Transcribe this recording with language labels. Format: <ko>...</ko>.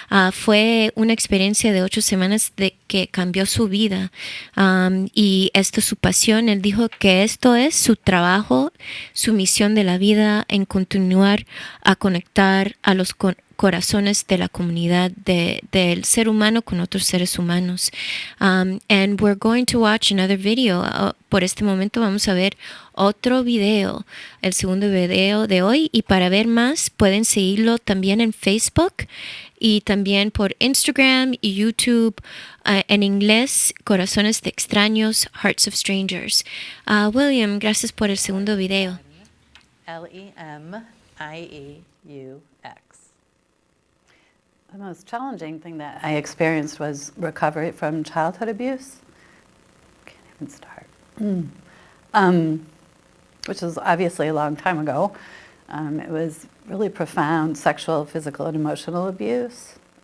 <es>Fue una experiencia de 8 semanas de que cambió su vida. Y esto es su pasión. Él dijo que esto es su trabajo, su misión de la vida, en continuar a conectar a los corazones de la comunidad del ser humano con otros seres humanos.</es> <en>And we're going to watch another video.</en> <es>Por este momento vamos a ver otro video, el segundo video de hoy, y para ver más pueden seguirlo también en Facebook y también por Instagram y YouTube, en inglés, Corazones de Extraños, Hearts of Strangers. William, gracias por el segundo video.</es> <en>Lemieux. The most challenging thing that I experienced was recovery from childhood abuse. Can't even start. Which was obviously a long time ago. It was really profound sexual, physical, and emotional abuse.</en>